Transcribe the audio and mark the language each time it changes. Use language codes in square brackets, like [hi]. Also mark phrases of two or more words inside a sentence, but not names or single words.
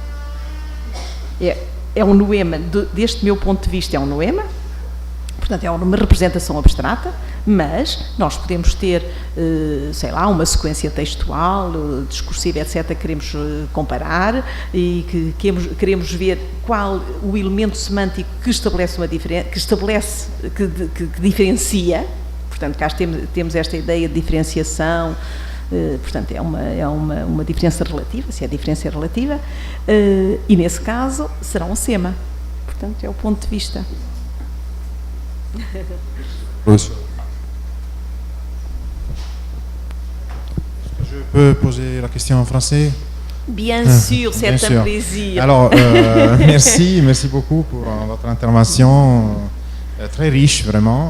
[pt] É um noema, deste meu ponto de vista, é um noema, portanto é uma representação abstrata, mas nós podemos ter, sei lá, uma sequência textual, discursiva, etc., que queremos comparar e que queremos ver qual o elemento semântico que estabelece uma diferença, que diferencia. Portanto, cá temos esta ideia de diferenciação. Portanto, é uma diferença relativa, se a diferença é relativa, e nesse caso será um SEMA. Portanto, é o ponto de vista. [fr] Je peux poser la question en français? Bien sûr, c'est un plaisir. Alors, merci beaucoup pour votre intervention, très riche vraiment.